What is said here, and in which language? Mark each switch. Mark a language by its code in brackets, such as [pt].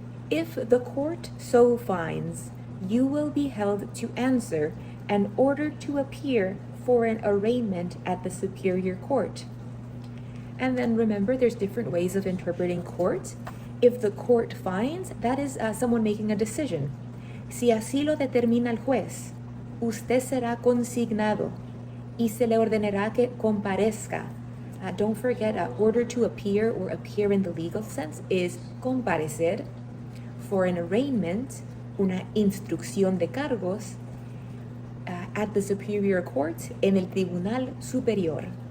[en] If the court so finds, you will be held to answer and ordered to appear for an arraignment at the superior court. And then remember, there's different ways of interpreting court. If the court finds, that is someone making a decision. [es] Si así lo determina el juez, usted será consignado y se le ordenará que comparezca. [en] Don't forget, order to appear or appear in the legal sense is comparecer. For an arraignment, [es] una instrucción de cargos, [en] at the superior court, [es] en el tribunal superior.